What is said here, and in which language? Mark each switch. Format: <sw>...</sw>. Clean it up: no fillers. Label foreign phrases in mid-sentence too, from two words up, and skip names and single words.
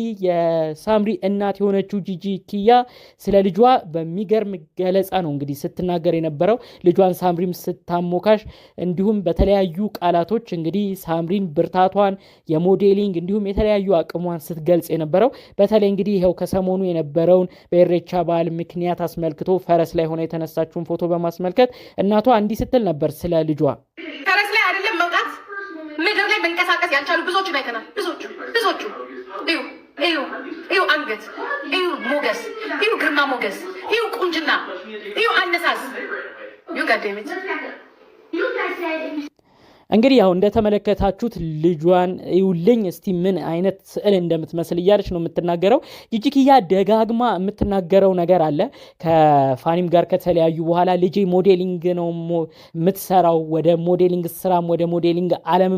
<am>የሳምሪ እናት የሆነችው ጂጂኪያ ስለ ልጇ በሚገርም ገለጻ ነው እንግዲህ ስትናገር የነበረው። ልጇን ሳምሪም ስታሞካሽ እንዲሁም በተለያዩ ቃላቶች እንግዲህ ሳምሪን ብርታቷን የሞዴሊንግ እንዲሁም የተለያዩ አቅሟን ስትገልጽ የነበረው። በተለይ እንግዲህ ይሄው ከሰሞኑ የነበረውን በኢሬቻ በዓል ምክንያት አስመልክቶ ፈረስ ላይ ሆነ የተነሳችውን ፎቶ በማስመልከት እናቷ እንዲህ ስትል ነበር ስለ ልጇ። ፈረስ ላይ አይደለም መውጣት ምድር ላይ መንቀሳቀስ ያልቻሉ ብዙዎችን አይተናል። ብዙዎቹ እዩ አንገት፣ እዩ ሞገስ፣ እዩ ግርማ ሞገስ፣ እዩ ቁንጅና፣ እዩ አነሳስ፣ እዩ ጋደሚት እንግዲህ ያው እንደተመለከታችሁት ልጇን ይውልኝ እስቲ ምን አይነት ስዕል እንደምትመስል እያለች ነው የምትናገረው። ጂጂኪያ ደጋግማ የምትናገረው ነገር አለ። ከፋኒም ጋር ከተለያዩ በኋላ ልጄ ሞዴሊንግ ነው የምትሰራው፣ ወደ ሞዴሊንግ ስራም ወደ ሞዴሊንግ ዓለምም</am>